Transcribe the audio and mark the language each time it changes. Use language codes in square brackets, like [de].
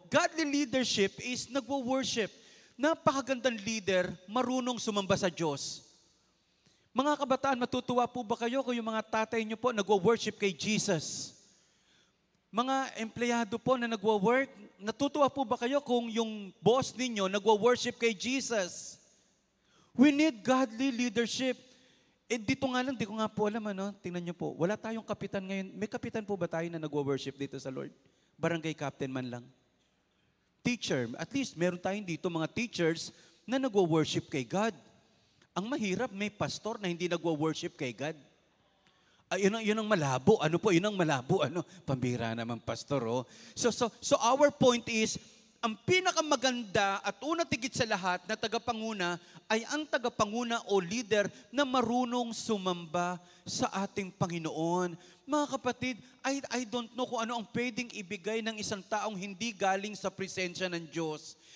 [en] Godly leadership is nagwo-worship. [tl] Napakagandang leader, marunong sumamba sa Diyos. Mga kabataan, matutuwa po ba kayo kung yung mga tatay niyo po nagwo-worship kay Jesus? Mga empleyado po na nagwo-work, natutuwa po ba kayo kung yung boss ninyo nagwo-worship kay Jesus? [en] We need godly leadership. [tl] Dito nga lang, di ko nga po alam, tingnan niyo po, wala tayong kapitan ngayon. May kapitan po ba tayo na nagwo-worship dito sa Lord? Barangay captain man lang. Teacher, at least meron tayong dito mga teachers na nagwo-worship kay God. Ang mahirap, may pastor na hindi nagwo-worship kay God. Yun ang malabo. Ano po? Yun ang malabo. Pambira naman, pastor. Oh. [en] So our point is, [tl] ang pinakamaganda at una tigit sa lahat na tagapanguna ay ang tagapanguna o leader na marunong sumamba sa ating Panginoon. Mga kapatid, [en] I don't know [tl] kung ano ang pwedeng ibigay ng isang taong hindi galing sa presensya ng Diyos.